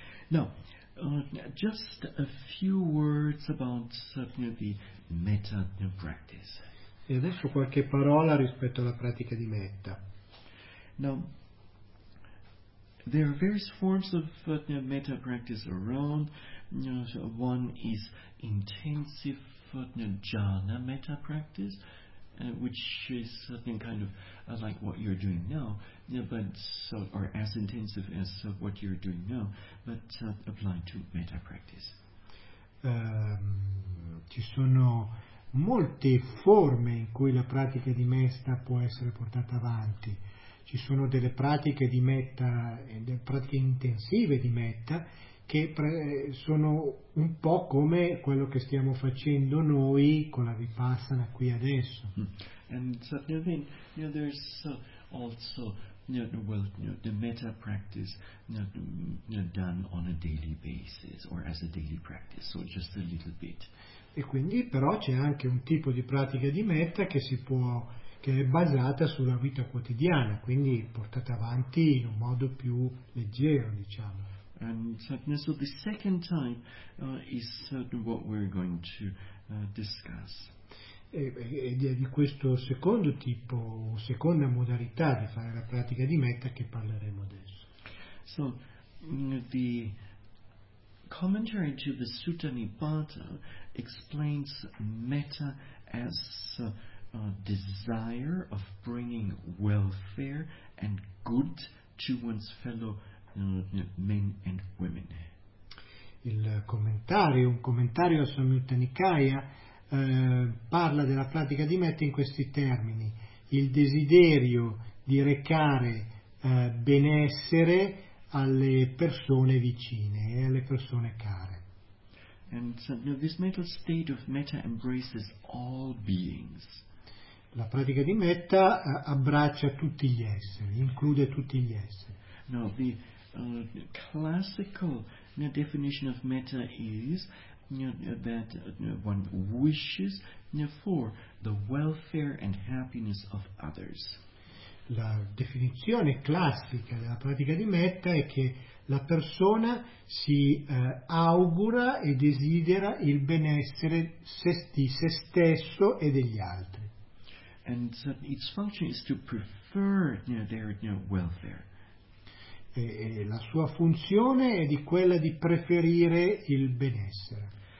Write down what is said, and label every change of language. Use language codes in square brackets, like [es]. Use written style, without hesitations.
[en] Now, just a few words about the metta practice. [it] E adesso qualche parola rispetto alla pratica di metta. [en] Now, there are various forms of metta practice around. One is intensive jhana metta practice, which is something kind of like what you're doing now, or as intensive as what you're doing now, but applied to metta practice. [it] Ci sono molte forme in cui la pratica di metta può essere portata avanti. Ci sono delle pratiche di metta, delle pratiche intensive di metta, che sono un po' come quello che stiamo facendo noi con la Vipassana qui adesso. [en] And so then, there's also the metta practice done on a daily basis or as a daily practice, so just a little bit. [it] E quindi però c'è anche un tipo di pratica di metta che è basata sulla vita quotidiana, quindi portata avanti in un modo più leggero, diciamo. [en] And so the second type is what we're going to discuss. [it] Ed è di questo secondo tipo, seconda modalità di fare la pratica di metta che parleremo adesso. [en] So the commentary to the Sutta Nipata explains metta as a desire of bringing welfare and good to one's fellow men and women. [it] Un commentario a Samyutta Nikaya parla della pratica di metta in questi termini: il desiderio di recare benessere alle persone vicine e alle persone care. [en] And so, this mental state of metta embraces all beings. [it] La pratica di metta abbraccia tutti gli esseri, include tutti gli esseri. [en] Now, the classical definition of metta is that one wishes for the welfare and happiness of others. [it] La definizione classica della pratica di metta è che la persona si augura e desidera il benessere di se stesso e degli altri. [en] And its function is to prefer their welfare. [it] E la sua funzione è di quella di preferire il benessere.